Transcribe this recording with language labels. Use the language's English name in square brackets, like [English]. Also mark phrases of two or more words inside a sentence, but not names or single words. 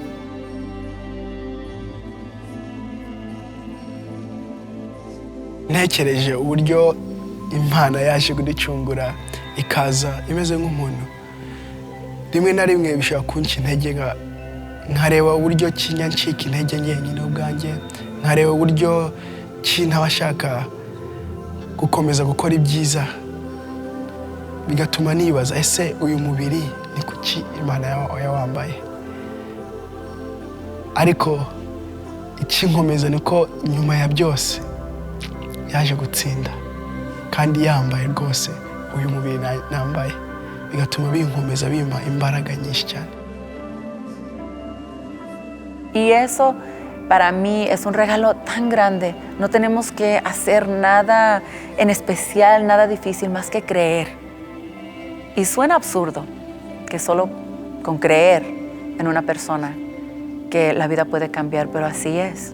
[Kinyarwanda] ntekereje uburyo Imana yaje kuducungura ikaza imeze nk'umuntu, rimwe na rimwe bishobora kunca intege, nkareba uburyo kinya ncika intege njyenyine ubwanjye, nkareba uburyo ntabashaka gukomeza gukora ibyiza, bigatuma nibaza ese uyu mubiri ni kuki Imana yawambaye. Ariko ikinkomeza niko nyuma ya byose yaje gutsinda, kandi yambaye rwose uyu mubiri nambaye, bigatuma binkomeza bimpa imbaraga nyinshi cyane. [Spanish] Y eso para mí es un regalo tan grande. No tenemos que hacer nada en especial, nada difícil, más que creer. Y suena absurdo que solo con creer en una persona que la vida puede cambiar, pero así es.